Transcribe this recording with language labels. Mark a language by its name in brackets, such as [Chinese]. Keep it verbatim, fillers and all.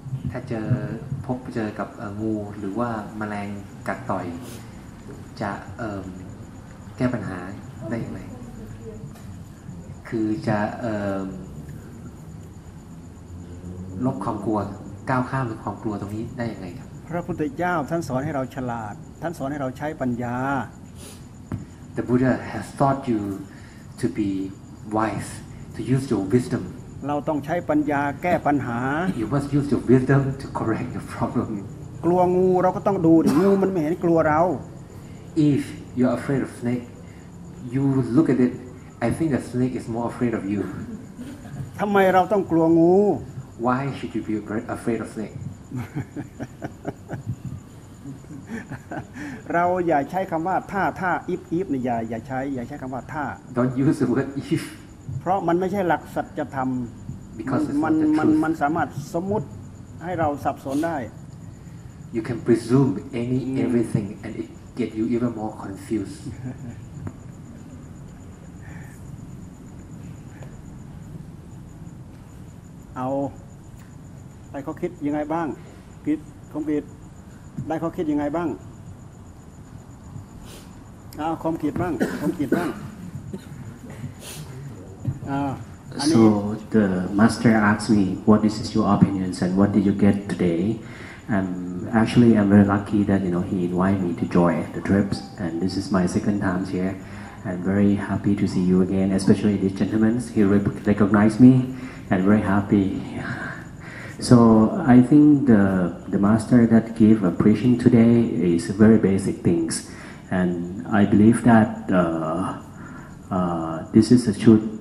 [Thai] ถ้าเจอพบเจอกับเอ่องูหรือว่าแมลงกัดต่อยจะเอ่อแก้ปัญหาได้อย่างไรคือจะเอ่อลบความกลัวก้าวข้ามความกลัวตรงนี้ได้อย่างไรครับ พระพุทธเจ้าท่านสอนให้เราฉลาดท่านสอนให้เราใช้ปัญญา [English] The Buddha has taught you to be wise, to use your wisdom. [Thai] เราต้องใช้ปัญญาแก้ปัญหา [English] You must use your wisdom to correct your problem. [Thai] กลัวงูเราก็ต้องดูดิงูมันไม่เห็นกลัวเรา [English] If you are afraid of snake, you look at it. I think the snake is more afraid of you. [Thai] ทำไมเราต้องกลัวงู [English] Why should you be afraid of snake? [Thai] เราอย่าใช้คำว่าท่าท่าอิฟอิฟเนี่ยอย่าอย่าใช้อย่าใช้คำว่าท่า [English] Don't use the word if [Thai] เพราะมันไม่ใช่หลักสัจธรรมมันมันมันสามารถสมมุติให้เราสับสนได้ [English] You can presume any everything and it get you even more confused [Thai] เอาไปเขาคิดยังไงบ้างคิดคอมพิวต์ได้เขาคิดยังไงบ้างอ้าวคอมคิดบ้างคอมคิดบ้างอ่า [English] So the master asked me what is your opinions and what did you get today um actually I'm very lucky that you know he invited me to join the trips and this is my second time here I'm very happy to see you again especially this gentleman he recognized me and very happy So I think the the master that gave a preaching today is very basic things and I believe that uh, uh, this is the truth.